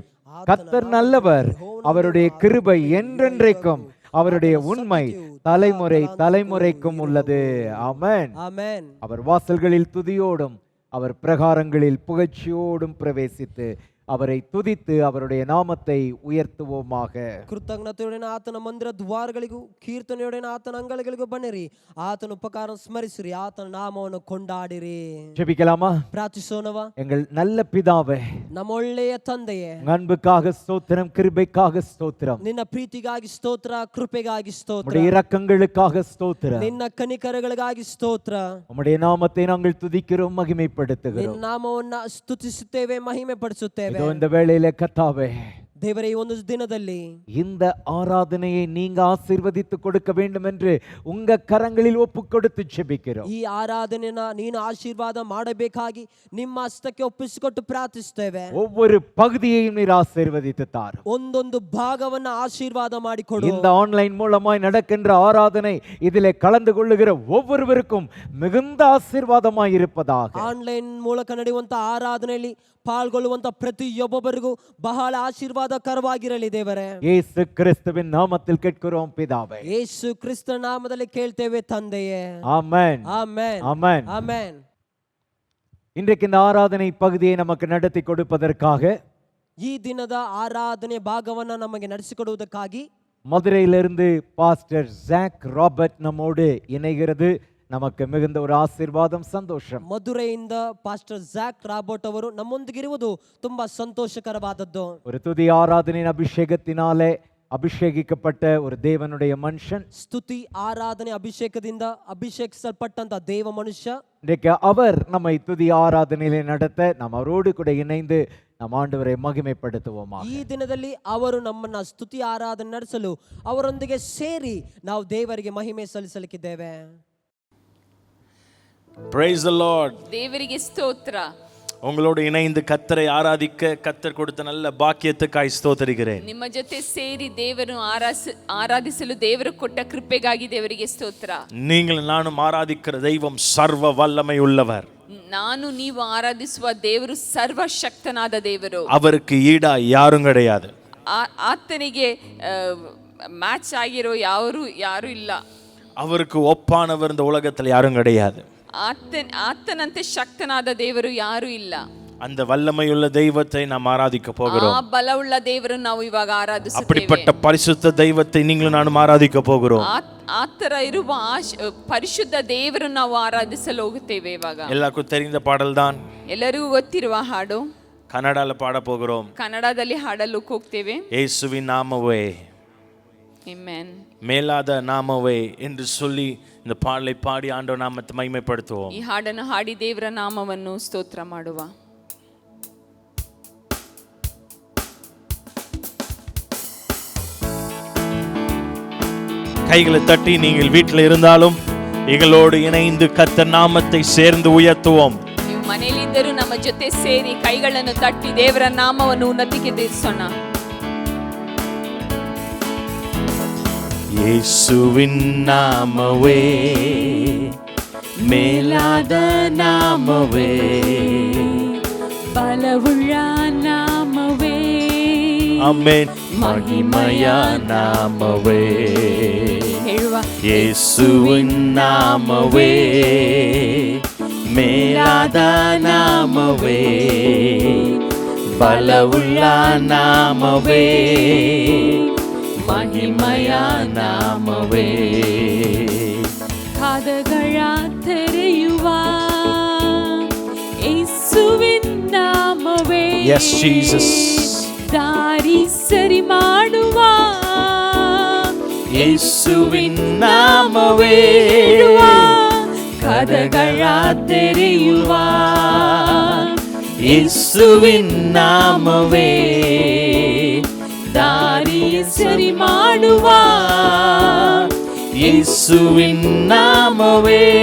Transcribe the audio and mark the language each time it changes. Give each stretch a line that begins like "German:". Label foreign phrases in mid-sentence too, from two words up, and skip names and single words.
Tamil: கர்த்தர் நல்லவர், அவருடைய கிருபை என்றென்றைக்கும், அவருடைய உண்மை தலைமுறை தலைமுறைக்கும் உள்ளது. ஆமென். ஆமென். அவர் வாசல்களில் துதியோடும் அவர் பிரகாரங்களில் புகழ்ச்சியோடும் பிரவேசித்து அவரை துதித்து அவருடைய நாமத்தை உயர்த்துவோமாக.
Kannada: ಕೃತಜ್ಞತೆಯೊಡನೆ ಆತನ ಮಂದಿರ ದ್ವಾರಗಳಿಗೂ ಕೀರ್ತನೆಯೊಡನೆ ಆತನ ಅಂಗಳಗಳಿಗೂ ಬನ್ನಿರಿ. ಆತನ ಉಪಕಾರ ಸ್ಮರಿಸಿರಿ, ಆತನ ನಾಮವನ್ನು ಕೊಂಡಾಡಿರಿ.
Tamil: ஜெபிக்கலாமா?
Kannada: ಪ್ರಾರ್ಥಿಸೋಣವಾ?
Tamil: எங்கள் நல்ல பிதாவே,
Kannada: ನಮ್ಮ ಒಳ್ಳೆಯ ತಂದೆಯೇ,
Tamil: அன்புக்காக ஸ்தோத்திரம், கிருபைக்காக ஸ்தோத்திரம்,
Kannada: ನಿನ್ನ ಪ್ರೀತಿಗಾಗಿ ಸ್ತೋತ್ರ, ಕೃಪೆಗಾಗಿ ಸ್ತೋತ್ರ,
Tamil: உம்முடைய இரக்கங்களுக்காக ஸ்தோத்திரம்,
Kannada: ನಿನ್ನ ಕನಿಕರಗಳಿಗಾಗಿ ಸ್ತೋತ್ರ.
Tamil: உம்முடைய நாமத்தை நாங்கள் துதிக்கிறோம், மகிமைப்படுத்துகிறோம்.
Kannada: ನಿನ್ನ ನಾಮವನ್ನ ಸ್ತುತಿಸುತ್ತೇವೆ, ಮಹಿಮೆ ಪಡಿಸುತ್ತೇವೆ.
Tamil: இதோ இந்த வேளையிலே கர்த்தாவே,
Kannada: ದೇವರೇ, ಈ ಒಂದು ದಿನದಲ್ಲಿ
Tamil: இந்த ஆராதனையை நீங்க ஆசீர்வதித்து கொடுக்க வேண்டும் என்று உங்க கரங்களில் ஒப்பு கொடுத்து ஜெபிக்கிறோம்.
Kannada: ಈ ಆರಾಧನೆಯನ್ನ ನೀನು ಆಶೀರ್ವಾದ ಮಾಡಬೇಕಾಗಿ ನಿಮ್ಮ ಹಸ್ತಕ್ಕೆ ಒಪ್ಪಿಸಿಕೊಟ್ಟು ಪ್ರಾರ್ಥಿಸುತ್ತೇವೆ.
Tamil: ஒவ்வொரு பகுதியையும் நீர் ஆசீர்வதித்து தாரும்.
Kannada: ಒಂದೊಂದು ಭಾಗವನ್ನ ಆಶೀರ್ವಾದ ಮಾಡಿಕೊಡು.
Tamil: இந்த ஆன்லைன் மூலமாய் நடக்கின்ற ஆராதனை இதிலே கலந்து கொள்ளுகிற ஒவ்வொருவருக்கும் மிகுந்த ஆசீர்வாதமாய் இருப்பதாக.
Kannada: ಆನ್ಲೈನ್ ಮೂಲಕ ನಡೆಯುವಂತ ಆರಾಧನೆಯಲ್ಲಿ ಪಾಲ್ಗೊಳ್ಳುವಂತ ಪ್ರತಿಯೊಬ್ಬೊಬ್ಬರಿಗೂ ಬಹಳ ಆಶೀರ್ವಾದಕರವಾಗಿರಲಿ ದೇವರೇ.
Tamil: இயேசு கிறிஸ்துவின் நாமத்தில் கேட்கிறோம் பிதாவே.
Kannada: ಯೇಸು ಕ್ರಿಸ್ತ ನಾಮದಲ್ಲಿ ಕೇಳ್ತೇವೆ ತಂದೆಯೇ.
Tamil: ஆமென்.
Kannada: ಆಮೆನ್.
Tamil: ஆமென்.
Kannada: ಆಮೆನ್.
Tamil: இன்றைக்கு இந்த ஆராதனை பகுதியை நமக்கு நடத்தி கொடுப்பதற்காக,
Kannada: ಈ ದಿನದ ಆರಾಧನೆ ಭಾಗವನ್ನ ನಮಗೆ ನಡೆಸಿಕೊಡುವುದಕ್ಕಾಗಿ
Tamil: மதுரையிலிருந்து பாஸ்டர் ஜாக் ராபர்ட் நம்மோடு இணைகிறது. நமக்கு மிகுந்த ஒரு ஆசீர்வாதம், சந்தோஷம்.
Kannada: ಮಧುರೆಯಿಂದ ಪಾಸ್ಟರ್ ಜಾಕ್ ರಾಬರ್ಟ್ ಅವರು ನಮ್ಮೊಂದಿಗಿರುವುದು ತುಂಬಾ ಸಂತೋಷಕರವಾದದ್ದು.
Tamil: ஒரு துதி ஆராதனையின் அபிஷேகத்தினாலே ಅಭಿಷೇಕಿಸಲ್ಪಟ್ಟ ஒரு தேவனுடைய மனுஷன்.
Kannada: ಸ್ತುತಿ ಆರಾಧನೆ ಅಭಿಷೇಕದಿಂದ ಅಭಿಷೇಕಿಸಲ್ಪಟ್ಟಂತ ದೇವ ಮನುಷ್ಯ.
Tamil: இன்றைக்கு அவர் நம்மை துதி ஆராதனையிலே நடத்த நாம் அவரோடு கூட இணைந்து நாம் ஆண்டவரை மகிமைப்படுத்துவோமா.
Kannada: ಈ ದಿನದಲ್ಲಿ ಅವರು ನಮ್ಮನ್ನ ಸ್ತುತಿ ಆರಾಧನೆ ನಡೆಸಲು ಅವರೊಂದಿಗೆ ಸೇರಿ ನಾವು ದೇವರಿಗೆ ಮಹಿಮೆ ಸಲ್ಲಿಸಲಿಕ್ಕಿದ್ದೇವೆ.
English: Praise the Lord.
Kannada: ದೇವರಿಗೆ ಸ್ತೋತ್ರ.
Tamil: உங்களோடு இணைந்து கர்த்தரை ஆராதிக்க கர்த்தர் கொடுத்த நல்ல பாக்கியத்துக்காய் ஸ்தோத்திரிக்கிறேன்.
Kannada: ನಿಮ್ಮ ಜೊತೆ ಸೇರಿ ದೇವರನ್ನು ಆರಾಧಿಸಲು ದೇವರು ಕೊಟ್ಟ ಕೃಪೆಗಾಗಿ ದೇವರಿಗೆ ಸ್ತೋತ್ರ.
Tamil: நீங்கள் நானும் ஆராதிக்கிற தெய்வம் சர்வ வல்லமை உள்ளவர்.
Kannada: ನಾನು ನೀವು ಆರಾಧಿಸುವ ದೇವರು ಸರ್ವಶಕ್ತನಾದ ದೇವರು.
Tamil: அவருக்கு ஈடா யாரும் கிடையாது.
Kannada: ಆತನಿಗೆ ಮ್ಯಾಚ್ ಆಗಿರೋ ಯಾರು ಇಲ್ಲ.
Tamil: அவருக்கு ஒப்பானவர் இந்த உலகத்தில் யாரும் கிடையாது.
Kannada: ಆತನಂತೆ ಶಕ್ತನಾದ ದೇವರು ಯಾರು ಇಲ್ಲ.
Tamil: அந்த வல்லமையுள்ள தெய்வத்தை நாம் ஆராதிக்க போகிறோம்.
Kannada: ಆ ಬಲವುಳ್ಳ ದೇವರನ್ನು ನಾವು ಇವಾಗ ಆರಾಧಿಸುತ್ತೇವೆ.
Tamil: அப்படிப்பட்ட பரிசுத்த தெய்வத்தை நீங்களும் நானும் ஆராதிக்க போகிறோம்.
Kannada: ಆತರ ಇರುವ ಪರಿಶುದ್ಧ ದೇವರನ್ನು ನಾವು ಆರಾಧಿಸಲು ಹೋಗುತ್ತೇವೆ ಇವಾಗ.
Tamil: எல்லாருக்கும் தெரிந்த பாடல்தான்,
Kannada: ಎಲ್ಲರಿಗೂ ಗೊತ್ತಿರುವ ಹಾಡು.
Tamil: கன்னடால பாட போகிறோம்.
Kannada: ಕನ್ನಡದಲ್ಲಿ ಹಾಡಲು ಹೋಗ್ತೇವೆ.
Tamil: இயேசுவின் நாமமே
Kannada: ಆಮೆನ್.
Tamil: மேலாத நாமவே என்று சொல்லி இந்த பாடலை பாடி ஆண்டவர் நாமத்தை மகிமைப்படுத்துவோம்.
Kannada: ಈ ಹಾಡನ್ನು ಹಾಡಿ ದೇವರ ನಾಮವನ್ನು ಸ್ತೋತ್ರ ಮಾಡುವ.
Tamil: கைகளை தட்டி நீங்கள் வீட்டில் இருந்தாலும் எங்களோடு இணைந்து கர்த்தர் நாமத்தை சேர்ந்து உயர்த்துவோம்.
Kannada: ನೀವು ಮನೆಯಲ್ಲಿದ್ದರೂ ನಮ್ಮ ಜೊತೆ ಸೇರಿ ಕೈಗಳನ್ನು ತಟ್ಟಿ ದೇವರ ನಾಮವನ್ನು ಉನ್ನತಿಗೆ ಏರಿಸೋಣ.
Tamil: இயேசுவின் நாமமே மேலாத நாமமே,
Kannada: ಬಲವುಳ್ಳ ನಾಮವೇ,
Tamil: ஆமென், மகிமையா நாமமே.
Kannada: ಹೇಳುವ
Tamil: இயேசுவின் நாமமே மேலாத நாமமே, பலவுள்ள நாமமே, மகிமையா நாமவே.
Kannada: ಕಾದಗಳ ತೆರೆಯುವ ಯೇಸುವಿನ ನಾಮವೇ.
English: Yes, Jesus.
Kannada: ದಾರಿ ಸರಿ ಮಾಡುವ ಯೇಸುವಿನ ನಾಮವೇ, ಕದಗಳ ತೆರೆಯುವ ಯೇಸುವಿನ ನಾಮವೇ, ದಾರಿ ಸರಿ ಮಾಡುವ ಯೇಸುವಿನ ನಾಮವೇ,